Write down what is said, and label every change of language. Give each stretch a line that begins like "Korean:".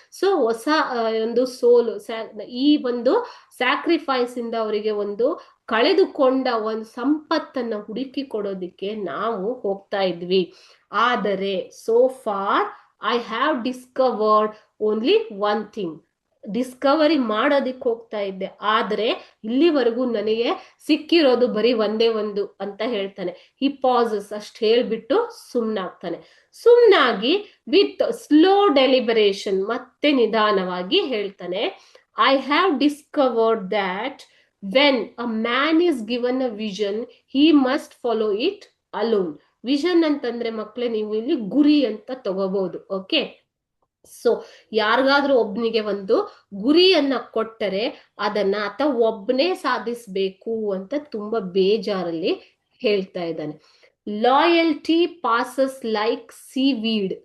Kannada: So ಹೊಸ ಒಂದು ಸೋಲು, ಈ ಒಂದು ಸ್ಯಾಕ್ರಿಫೈಸ್ ಇಂದ ಅವರಿಗೆ ಒಂದು ಕಳೆದುಕೊಂಡ ಒಂದು ಸಂಪತ್ತನ್ನ ಹುಡುಕಿ ಕೊಡೋದಿಕ್ಕೆ ನಾವು ಹೋಗ್ತಾ ಇದ್ವಿ. ಆದರೆ
English: so far I have discovered only one thing,
Kannada: Discovery ಮಾಡೋದಿಕ್ಕೆ ಹೋಗ್ತಾ ಇದ್ದೆ, ಆದ್ರೆ ಇಲ್ಲಿವರೆಗೂ ನನಗೆ ಸಿಕ್ಕಿರೋದು ಬರೀ ಒಂದೇ ಒಂದು ಅಂತ ಹೇಳ್ತಾನೆ.
English: he passes,
Kannada: ಅಷ್ಟು ಹೇಳ್ಬಿಟ್ಟು ಸುಮ್ನಾಗ್ತಾನೆ. ಸುಮ್ನಾಗಿ
English: with slow deliberation,
Kannada: ಮತ್ತೆ ನಿಧಾನವಾಗಿ ಹೇಳ್ತಾನೆ,
English: I have discovered that when a man is given a vision, he must follow it alone.
Kannada: Vision ಅಂತಂದ್ರೆ ಮಕ್ಕಳೇ ನೀವು ಇಲ್ಲಿ ಗುರಿ ಅಂತ ತಗೋಬಹುದು. ಓಕೆ, ಸೊ ಯಾರಿಗಾದ್ರೂ ಒಬ್ನಿಗೆ ಒಂದು ಗುರಿಯನ್ನ ಕೊಟ್ಟರೆ ಅದನ್ನ ಆತ ಒಬ್ಬನೇ ಸಾಧಿಸ್ಬೇಕು ಅಂತ ತುಂಬಾ ಬೇಜಾರಲ್ಲಿ ಹೇಳ್ತಾ ಇದ್ದಾನೆ.
English: Loyalty passes like seaweed.